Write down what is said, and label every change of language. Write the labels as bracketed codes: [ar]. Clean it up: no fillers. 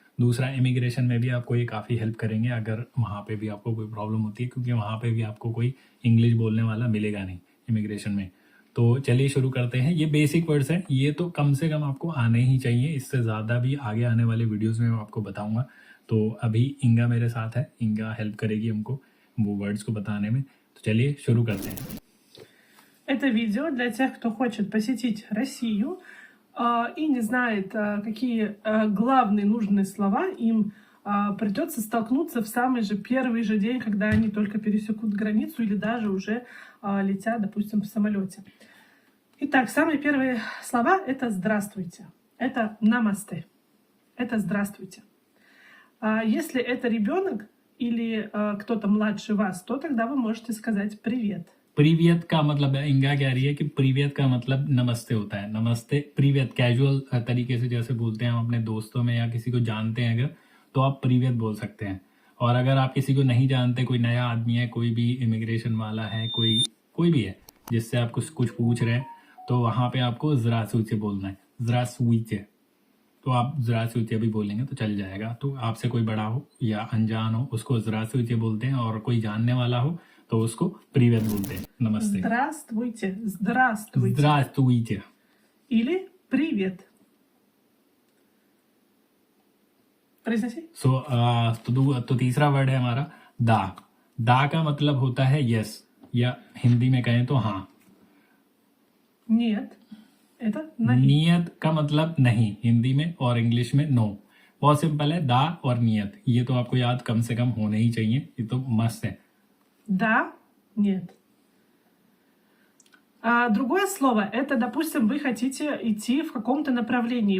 [hi] दूसरा, इमिग्रेशन में भी आपको ये काफ़ी हेल्प करेंगे अगर वहाँ पे भी आपको कोई प्रॉब्लम होती है, क्योंकि वहाँ पे भी आपको कोई इंग्लिश बोलने वाला मिलेगा नहीं इमिग्रेशन में। तो चलिए शुरू करते हैं। ये बेसिक वर्ड्स हैं, ये तो कम से कम आपको आने ही चाहिए। इससे ज़्यादा भी आगे आने वाले वीडियोज़ में मैं आपको बताऊँगा। तो अभी इंगा मेरे साथ है, इंगा हेल्प करेगी हमको वो वर्ड्स को बताने में। तो चलिए शुरू करते हैं। [ru] Это видео для тех, кто хочет посетить Россию и не знает, какие главные нужные слова им придется столкнуться в самый же первый же день, когда они только пересекут границу или даже уже летят, допустим, в самолете. Итак, самые первые слова — это «здравствуйте», это «намасте», это «здравствуйте». Если это ребенок или кто-то младше вас, то тогда вы можете сказать «привет». [hi] प्रीवियत का मतलब है, इंगा कह रही है कि प्रीवियत का मतलब नमस्ते होता है। नमस्ते प्रीवियत कैजुअल तरीके से जैसे बोलते हैं हम अपने दोस्तों में या किसी को जानते हैं अगर, तो आप प्रीवियत बोल सकते हैं। और अगर आप किसी को नहीं जानते, कोई नया आदमी है, कोई भी इमिग्रेशन वाला है, कोई भी है जिससे आप कुछ पूछ रहे हैं, तो वहाँ पे आपको ज़रासूचे बोलना है, ज़रासूचे। तो आप ज़रासूचे भी बोलेंगे तो चल जाएगा। तो आपसे कोई बड़ा हो या अनजान हो उसको ज़रासूचे बोलते हैं, और कोई जानने वाला हो तो उसको привет बोलते हैं, नमस्ते। [ru] Здравствуйте, здравствуйте. Здравствуйте. Или привет. Произноси. [hi] तो तीसरा वर्ड है हमारा दा। दा का मतलब होता है यस, या हिंदी में कहें तो हाँ। [ru] Нет, это नहीं. [hi] नियत का मतलब नहीं हिंदी में, और इंग्लिश में नो। बहुत सिंपल है, दा और नियत, ये तो आपको याद कम से कम होने ही चाहिए, ये तो मस्त है। [ru] Да, нет. Другое слово — это, допустим, вы хотите идти в каком-то направлении.